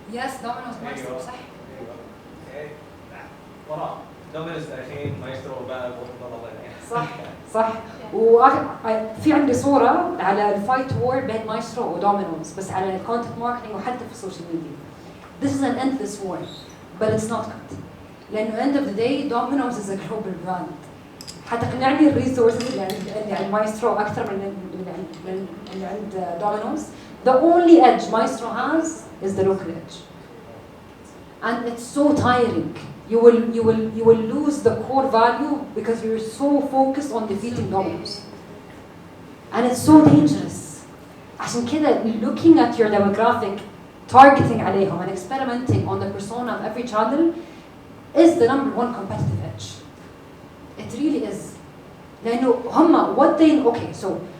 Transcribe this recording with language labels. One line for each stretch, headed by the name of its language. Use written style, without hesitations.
Arabic: Yes, دومينوز مايسترو صح. أيوه. وراه دومينوز الحين مايسترو وباب صح صح. وفي عندي صورة على الفايت وور بين مايسترو ودومينوز بس على الكونتنت ماركتينج وحتى في السوشيال ميديا.
English: This is an endless war, but it's not good. لأنه end of the day Domino's is a global brand.
Arabic: حتقنعني الريسورسز اللي عند مايسترو أكثر من اللي عند دومينوز.
English: The only edge Maestro has is the local edge, and it's so tiring. You will lose the core value because you're so focused on defeating Domino's, and it's so dangerous.
Arabic: عشان كده
English: looking at your demographic, targeting عليهم and experimenting on the persona of every channel is the #1 competitive edge. It really is.
Arabic: لأنه هم
English: what they okay so